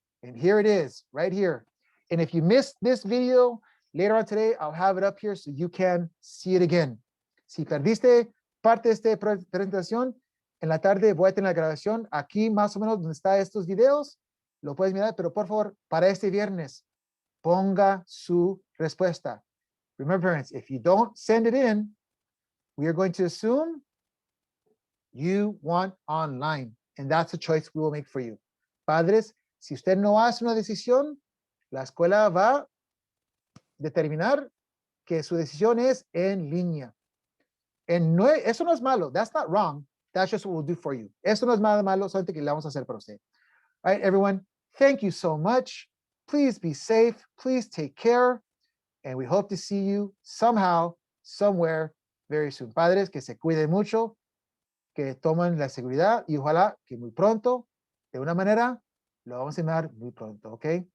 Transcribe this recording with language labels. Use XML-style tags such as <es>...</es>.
<en>And here it is, right here. And if you missed this video later on today, I'll have it up here so you can see it again.</en> <es>Si perdiste parte de esta presentación, en la tarde voy a tener la grabación aquí más o menos donde están estos videos. Lo puedes mirar, pero por favor, para este viernes, ponga su respuesta.</es> <en>Remember, parents, if you don't send it in, we are going to assume you want online, and that's a choice we will make for you.</en> <es>Padres, si usted no hace una decisión, la escuela va a determinar que su decisión es en línea.</es> <en>And no,</en> <es>eso no es malo.</es> <en>That's not wrong. That's just what we'll do for you.</en> <es>Eso no es nada malo, solamente que le vamos a hacer para usted.</es> <en>All right, everyone, thank you so much. Please be safe. Please take care. And we hope to see you somehow, somewhere, very soon.</en> <es>Padres, que se cuiden mucho, que tomen la seguridad y ojalá que muy pronto, de una manera, lo vamos a llamar muy pronto, ¿ok?</es>